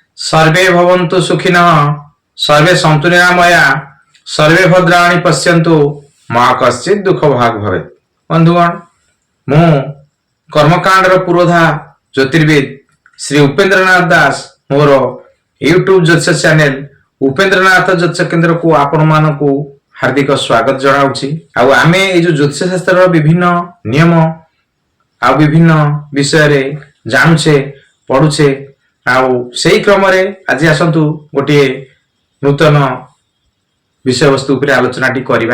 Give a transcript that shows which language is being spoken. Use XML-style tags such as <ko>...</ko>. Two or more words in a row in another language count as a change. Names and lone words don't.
<sa>सर्वे भवन्तु सुखिनः सर्वे सन्तु निरामया सर्वे भद्राणि पश्यन्तु मा कश्चित् दुःख भाग भवेत्।</sa> <or>ବନ୍ଧୁଗଣ ମୁଁ କର୍ମକାଣ୍ଡର ପୁରୋଧା ଜ୍ୟୋତିର୍ବିଦ ଶ୍ରୀ ଉପେନ୍ଦ୍ରନାଥ ଦାସ ମୋର ୟୁଟ୍ୟୁବ ଜ୍ୟୋତିଷ ଚ୍ୟାନେଲ ଉପେନ୍ଦ୍ରନାଥ ଜ୍ୟୋତିଷ କେନ୍ଦ୍ର କୁ ଆପଣ ମାନଙ୍କୁ ହାର୍ଦ୍ଦିକ ସ୍ୱାଗତ ଜଣାଉଛି। ଆମେ ଏ ଯେ ଜ୍ୟୋତିଷ ଶାସ୍ତ୍ର ବିଭିନ୍ନ ନିୟମ ଆ ବିଭିନ୍ନ ବିଷୟ ରେ ଜାଣୁଛେ ପଢୁଛେ ଆଉ ସେହି କ୍ରମ ରେ ଆଜି ଆସନ୍ତୁ ଗୋଟେ ନୂତନ ବିଷୟ ବସ୍ତୁ ଉପରେ ଆଲୋଚନା ଟି କରିବା।</or>